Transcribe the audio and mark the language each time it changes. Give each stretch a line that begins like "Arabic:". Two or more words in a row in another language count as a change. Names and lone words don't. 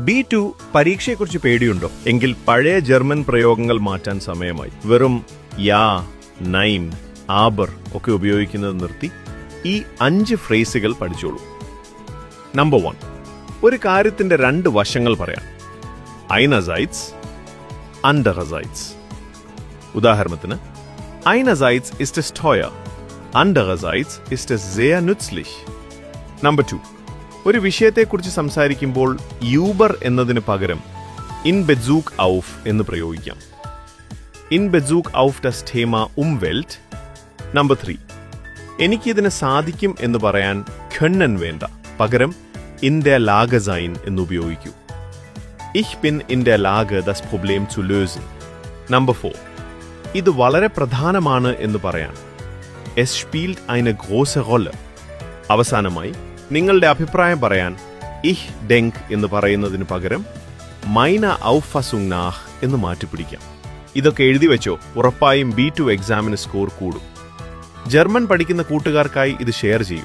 Malayalam: B2 പരീക്ഷയെക്കുറിച്ച് പേടിയുണ്ടോ? എങ്കിൽ പഴയ ജർമ്മൻ പ്രയോഗങ്ങൾ മാറ്റാൻ സമയമായി. വെറും
German: ja, nein, aber
Malayalam: ഒക്കെ ഉപയോഗിക്കുന്നത് നിർത്തി ഈ 5 ഫ്രേസുകൾ പഠിച്ചോളൂ. നമ്പർ 1, ഒരു കാര്യത്തിന്റെ 2 വശങ്ങൾ പറയാം.
German: einerseits, andererseits. ഉദാഹരണത്തിന്, einerseits ist es teuer, andererseits ist es sehr nützlich.
Malayalam: നമ്പർ 2, ഒരു വിഷയത്തെക്കുറിച്ച് സംസാരിക്കുമ്പോൾ യൂബർ എന്നതിന് പകരം
German: in Bezug auf
Malayalam: എന്ന് പ്രയോഗിക്കാം.
German: in Bezug auf das Thema Umwelt.
Malayalam: നമ്പർ 3, എനിക്കിതിന് സാധിക്കും എന്ന് പറയാൻ können വേണ്ട, പകരം
German: in der Lage sein
Malayalam: എന്ന് ഉപയോഗിക്കൂ.
German: Ich bin in der Lage, das Problem zu lösen.
Malayalam: നമ്പർ 4, ഇത് വളരെ പ്രധാനമാണ് എന്ന് പറയാൻ
German: Es spielt eine große Rolle.
Malayalam: അവസാനമായി, നിങ്ങളുടെ അഭിപ്രായം പറയാൻ
German: Ich denk
Malayalam: എന്ന് പറയുന്നതിന് പകരം
German: Meiner Auffassung nach
Malayalam: എന്ന് മാറ്റിപ്പിടിക്കാം. ഇതൊക്കെ എഴുതി വെച്ചോ, ഉറപ്പായും B2 എക്സാമിന് സ്കോർ കൂടും. ജർമ്മൻ പഠിക്കുന്ന കൂട്ടുകാർക്കായി ഇത് ഷെയർ ചെയ്യൂ.